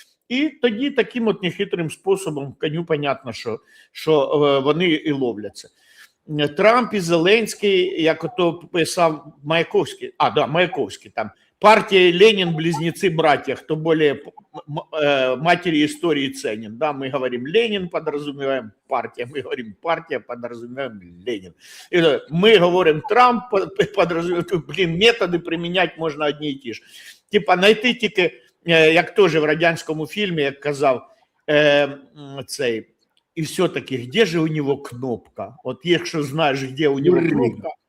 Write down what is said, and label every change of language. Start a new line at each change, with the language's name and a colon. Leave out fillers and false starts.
Ukrainian: І тоді таким от нехитрим способом, коню понятно, що вони і ловляться. Трамп і Зеленський, як ото писав Маяковський, Маяковський там,
Russian: партия Ленин, близнецы, братья, кто более матери истории ценен. Да, мы говорим Ленин, подразумеваем партия, мы говорим партия, подразумеваем Ленин. Мы говорим Трамп, подразумеваем,
Ukrainian: методи приміняти можна одні і ті ж. Типа знайти тільки, як теж в радянському фільмі, як казав цей, і все-таки, де же у нього кнопка? От якщо знаєш, де у нього кнопка.